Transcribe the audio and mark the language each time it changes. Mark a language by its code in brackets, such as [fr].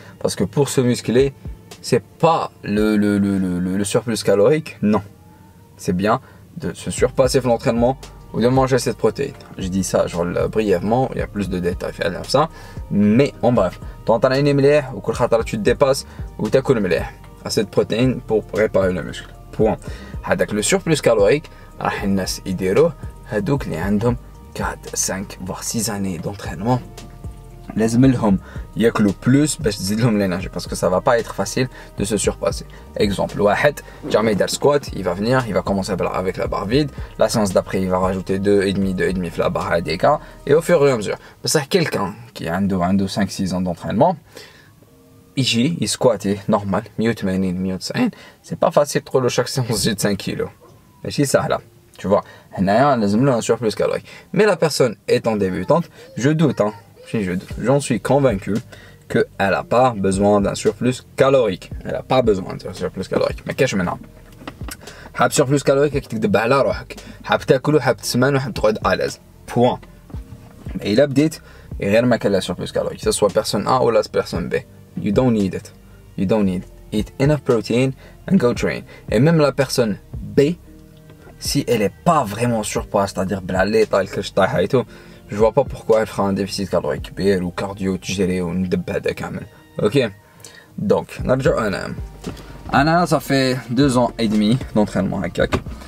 [fr] Parce que pour se muscler, c'est pas le surplus calorique, non. C'est bien de se surpasser l'entraînement ou de manger cette protéine. Je dis ça genre brièvement, il y a plus de détails à ça, mais en bref, t'entraînes [ar] مليح وكل خطرة [fr] tu te dépasses ou [ar] تاكل مليح, [fr] assez de protéines pour préparer le muscle. Point. [ar] هذاك [fr] le surplus calorique [ar] راح الناس يديروه هذوك اللي عندهم 4, 5 [fr] voire 6 années d'entraînement. [ar] لازم لهم ياكلوا [fr] plus [ar] باش تزيد لهم [fr] l'énergie parce que ça va pas être facile de se surpasser. Exemple, [ar] واحد [fr] jamais dar squat, il va venir, il va commencer avec la barre vide, la séance d'après il va rajouter 2,5 [ar] في [fr] la barre ADK et au fur et à mesure. [ar] بصح [fr] quelqu'un qui [ar] عنده [fr] 5-6 ans d'entraînement [ar] يجي يسكواتي [fr] normal 180 190, c'est pas facile [ar] تقول له [fr] chaque séance [ar] زيد [fr] 5 kilos. [ar] ماشي سهله. [fr] Tu vois, [ar] هنايا لازم له [fr] un surplus calorique. Mais la personne étant débutante, je doute j'en suis convaincu qu'elle n'a pas besoin d'un surplus calorique. Elle n'a pas besoin d'un surplus calorique. Mais qu'est-ce que maintenant? [ar] حاب surplus calorique كي تكذب على روحك. حاب تاكل وحاب تسمن وحاب تقعد [fr] à l'aise. Point. Et il a [ar] بديت غير ما كان لا [fr] surplus calorique. Que ce soit personne A ou la personne B. [en] You don't need it. You don't need it. Eat enough protein and go train. [fr] Et même la personne B, si elle n'est pas vraiment surpoids, c'est-à-dire [ar] بلا طال كلش طايحة [fr] et tout, je vois pas pourquoi elle fera un déficit calorique [ar] كبير [fr] ou cardio [ar] تجري وندب هذا كامل. [fr] Ok. Donc, [ar] نرجع أنا [fr] ça fait 2 ans et demi d'entraînement à CAC.